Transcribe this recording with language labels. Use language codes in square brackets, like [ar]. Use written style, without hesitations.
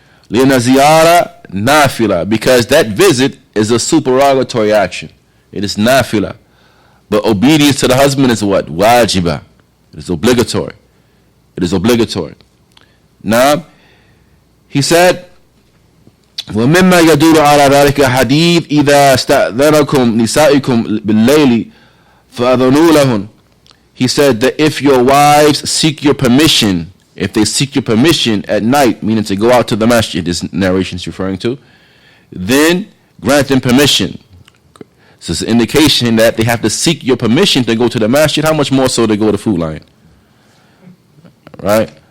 [ar] لأن زيارة نافلة, [en] because that visit is a supererogatory action. It is nafila. But obedience to the husband is what? Wajibah. It is obligatory. Now, he said, [ar] وَمِمَّا يَدُولُ عَلَى ذَلِكَ حَدِيث إِذَا اسْتَأْذَنَكُمْ نِسَائِكُمْ بِاللَّيْلِ فَأَذَنُوا لَهُنْ. [en] He said that if your wives seek your permission, if they seek your permission at night, meaning to go out to the masjid, this narration is referring to, then grant them permission. So it's an indication that they have to seek your permission to go to the masjid. How much more so to go to Food Lion? Right?